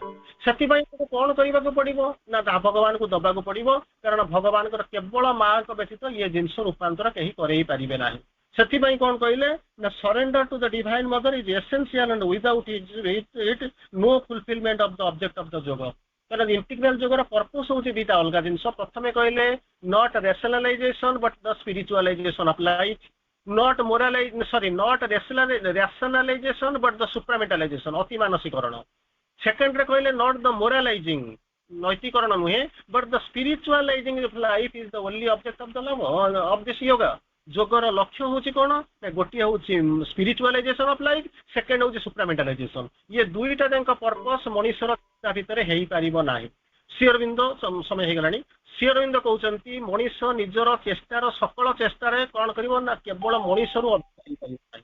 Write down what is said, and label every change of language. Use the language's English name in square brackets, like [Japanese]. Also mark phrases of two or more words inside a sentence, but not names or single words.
[Odia] ସେଥିପାଇଁ କଣ କରିବାକୁ ପଡିବ ନା ଭଗବାନଙ୍କୁ ଦବାକୁ ପଡିବ, କାରଣ ଭଗବାନଙ୍କର କେବଳ ମାଙ୍କ ବ୍ୟତୀତ ଇଏ ଜିନିଷ ରୂପାନ୍ତର କେହି କରେଇ ପାରିବେ ନାହିଁ। ସେଥିପାଇଁ କଣ କହିଲେ ନା [English] surrender to the divine mother is essential and without it no fulfilment of the object of the yoga. [Odia] କାରଣ ଇଣ୍ଟିଗ୍ରାଲ ଯୋଗର ପର୍ପୋସ ହଉଛି ଦିଟା ଅଲଗା ଜିନିଷ। ପ୍ରଥମେ କହିଲେ [English] not rationalization but the spiritualization of life, not rationalization but the supramentalization, [Odia] ଅତି ମାନସିକରଣ। ସେକେଣ୍ଡ ରେ କହିଲେ [English] not the moralizing, [Odia] ନୈତିକରଣ ନୁହେଁ, [English] but the spiritualizing of life is the only object of the love of this yoga। [Odia] ଯୋଗର ଲକ୍ଷ୍ୟ ହଉଛି କଣ ନା, ଗୋଟିଏ ହଉଛି [English] spiritualization of life, [Odia] ସେକେଣ୍ଡ ହଉଛି ସୁପ୍ରାମେଣ୍ଟାଲାଇଜେସନ। ଇଏ ଦୁଇଟା ଯାକ ପର୍ପସ ମଣିଷର ତା ଭିତରେ ହେଇପାରିବ ନାହିଁ। ଶ୍ରୀ ଅରବିନ୍ଦ, ସମୟ ହେଇଗଲାଣି, ଶ୍ରୀ ଅରବିନ୍ଦ କହୁଛନ୍ତି ମଣିଷ ନିଜର ଚେଷ୍ଟାର, ସକଳ ଚେଷ୍ଟାରେ କଣ କରିବ ନା କେବଳ ମଣିଷରୁ ଅଧିକ ହେଇପାରିବ ନାହିଁ।